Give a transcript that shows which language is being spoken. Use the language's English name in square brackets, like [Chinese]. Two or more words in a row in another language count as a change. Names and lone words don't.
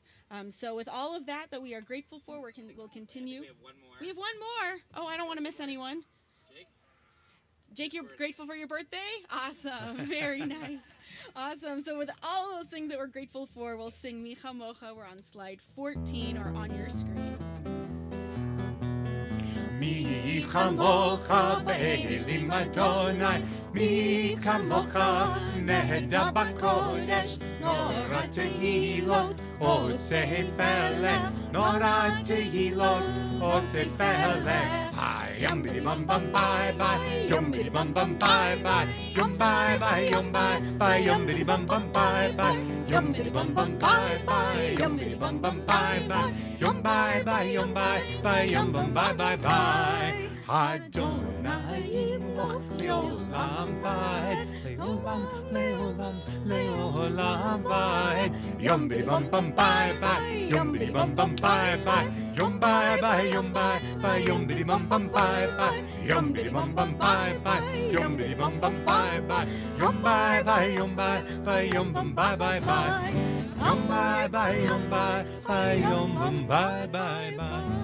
[English] So with all of that we are grateful for, we'll continue. We have one more. We have one more. Oh, I don't want to miss anyone. Jake, you're grateful for your birthday? Awesome. Very nice. Awesome. So with all those things that we're grateful for, we'll sing Micha Mocha. We're on slide 14 or on your screen. [Hebrew] מי כמוך באלים אדוני, מי כמוך נהדר בקודש, נורא תהילות עושה פלא, נורא תהילות עושה פלא. Yum biddy bum bum bye bye, yum biddy bum bum bye bye, yum bye bye yum bye, yum biddy bum bum bye bye, yum biddy bum bum bye bye, yum biddy bum bum bye bye, yum bye, yum bum bye bye. אדוני ימלוך לעולם ועד, לעולם ועד. Yum biddy bum bum bye bye, yum biddy bum bum bye bye, yum bye, yum biddy bum bum bye bye, yum biddy bum bum bye bye, yum biddy bum bum bye bye, yum bye, yum bum bye bye, yum bye, yum bum bye bye.